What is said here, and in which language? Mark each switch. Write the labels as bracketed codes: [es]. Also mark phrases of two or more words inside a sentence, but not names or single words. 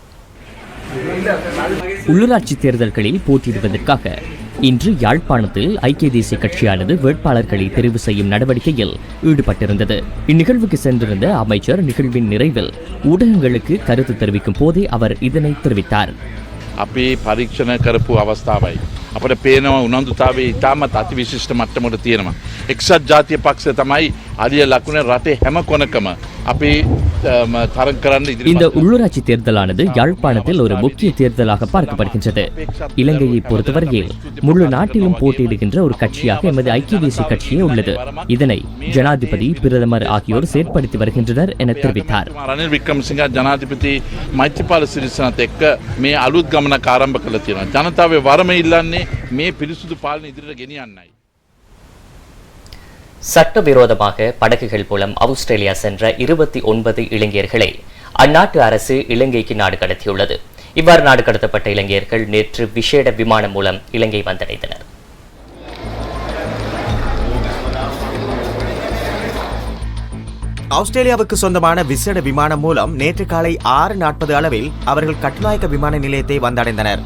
[ta] உள்ளூராட்சி தேர்தல்களில் போட்டியிடுவதற்காக இன்று யாழ்ப்பாணத்தில் ஐக்கிய தேசிய கட்சியானது வேட்பாளர்களை தெரிவு செய்யும் நடவடிக்கையில் ஈடுபட்டிருந்தது. இந்நிகழ்வுக்கு சென்றிருந்த அமைச்சர் நிகழ்வின் நிறைவில் ஊடகங்களுக்கு கருத்து தெரிவிக்கும் போதே அவர் இதனை தெரிவித்தார். [si] අපි පරීක්ෂණ කරපු අවස්ථාවයි. අපට පේනවා උනන්දුතාවය ඉතාමත් අතිවිශිෂ්ට මට්ටමකට තියෙනවා. එක්සත් ජාතික පක්ෂය තමයි අලිය ලකුණ රටේ හැම කොනකම අපි තරඟ කරන්න ඉදිරිපත්. [ta] இந்த உள்ளூராட்சி தேர்தலானது யாழ்ப்பாணத்தில் ஒரு முக்கிய தேர்தலாக பார்க்கப்படுகின்றது. இலங்கையை பொறுத்தவரையில் முழு நாட்டிலும் போட்டியிடுகின்ற ஒரு கட்சியாக எமது ஐக்கிய தேசிய கட்சியே உள்ளது. இதனை ஜனாதிபதி, பிரதமர் ஆகியோர் செயற்படுத்தி வருகின்றனர் என தெரிவித்தார். [si] රනිල් වික්‍රමසිංහ ජනාධිපති මෛත්‍රීපාල සිරිසේනත් එක්ක මේ අලුත් ගමනක් ආරම්භ කළා තියෙනවා. ජනතාවේ වරම ඉල්ලන්නේ මේ පිරිසුදු පාලන ඉදිරියට ගෙනියන්නයි. [ta] சட்டவிரோதமாக படகுகள் மூலம் ஆஸ்திரேலியா சென்ற 29 இளைஞர்களை அந்நாட்டு அரசு இலங்கைக்கு நாடு கடத்தியுள்ளது. இவ்வாறு நாடு கடத்தப்பட்ட இளைஞர்கள் நேற்று விசேட விமானம் மூலம் இலங்கை வந்தடைந்தனர். ஆஸ்திரேலியாவுக்கு சொந்தமான விசேட விமானம் மூலம் நேற்று காலை 6:40 அளவில் அவர்கள் கட்டுநாயக்க விமான நிலையத்தை வந்தடைந்தனர்.